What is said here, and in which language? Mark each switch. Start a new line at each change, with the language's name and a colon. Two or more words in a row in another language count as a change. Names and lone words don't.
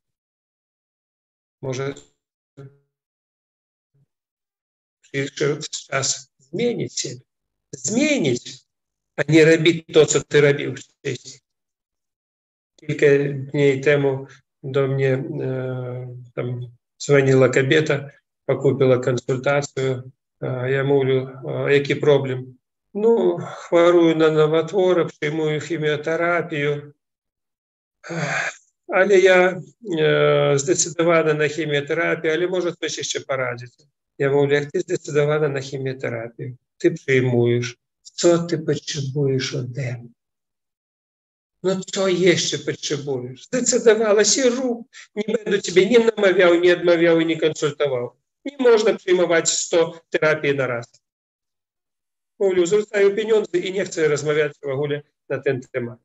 Polish: Może przyszedł czas zmienić siebie. Zmienić, a nie robić to, co ty robił wcześniej. Kilka dni temu do mnie tam dzwoniła kobieta,
Ukrainian: покупила консультацію. Я мовлю, який проблем? Хворую на новотвори, приймую хіміотерапію. Але я здецидована на хіміотерапію, але може хтось ще порадити. Я мовлю, як ти здецидована на хіміотерапію? Ти приймуєш. Що ти потребуєш
Polish: ode mnie? Co jeszcze potrzebujesz? Zdecydowałaś i rób. Nie będę ciebie nie namawiał, nie odmawiał i nie konsultował. Nie można przyjmować 100 terapii na raz. Mówię, zwracają pieniądze i nie chcę rozmawiać w ogóle na ten temat.